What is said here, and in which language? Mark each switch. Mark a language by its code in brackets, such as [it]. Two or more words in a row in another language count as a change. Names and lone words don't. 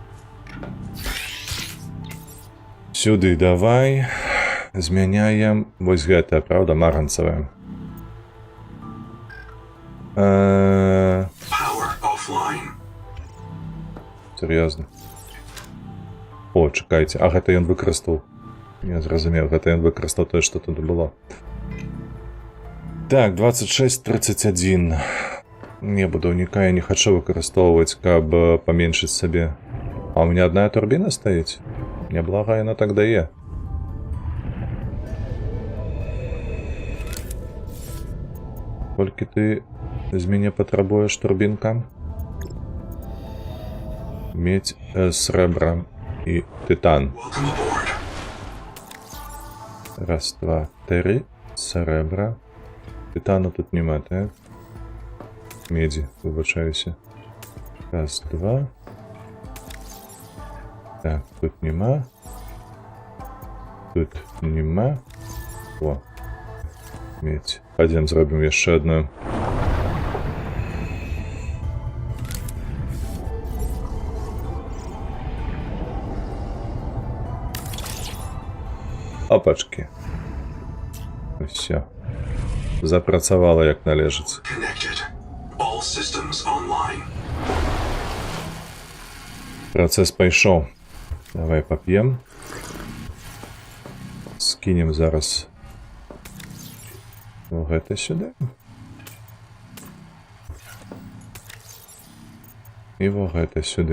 [be] Сюды давай. Змяняем вось гэта, правда, маранцавае. [en] Power offline. [ru] Серьезно. О, [uk] чекайте. [be] А гэта ён выкарыстаў. Я зразумеў, гэта ён выкарыстаў тое, што тут было. Так, 26:31. Не, будаўніка я не хачу выкарыстоўваць, каб паменшыць сабе. [ru] А у меня одна [be] турбіна стаіць? Няблага яна так дае. Колькі ты з мяне патрабуеш, турбінка? Медь, срэбра і тытан. [en] Welcome aboard. [be] Раз, два, три. Срэбра. Тытану тут нема, так? Меди, выбачаюся. Раз, два. Так, тут нема. Тут нема. О. Медь. Пойдем зробім яшчэ одну. Опачки. Все. Запрацавала як належыць. [en] Connected. All systems online. [be] Працэс пайшоў. Давай пап'ем. Скінем зараз гэта сюда. І гэта сюды.